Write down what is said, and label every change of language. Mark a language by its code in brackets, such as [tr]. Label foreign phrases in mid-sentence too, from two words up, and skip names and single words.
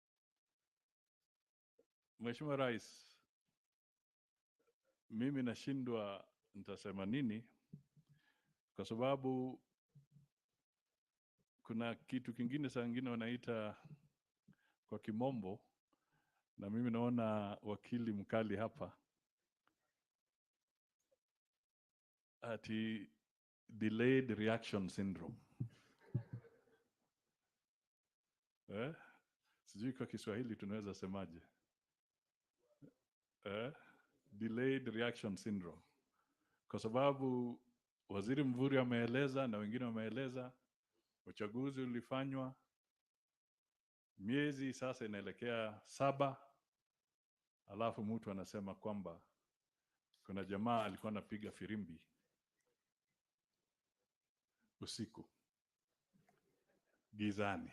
[sw] Mheshimiwa Rais, mimi nashindwa nitasema nini, kwa sababu kuna kitu kingine saa nyingine wanaita kwa kimombo, na mimi naona wakili mkali hapa, ati [en] delayed reaction syndrome. [sw] Sijui kwa Kiswahili tunaweza semaje? [en] Delayed reaction syndrome. [sw] Kwa sababu Waziri Mvuri ameeleza na wengine wameeleza, uchaguzi ulifanywa miezi sasa inaelekea 7, alafu mtu anasema kwamba kuna jamaa alikuwa anapiga firimbi usiku gizani.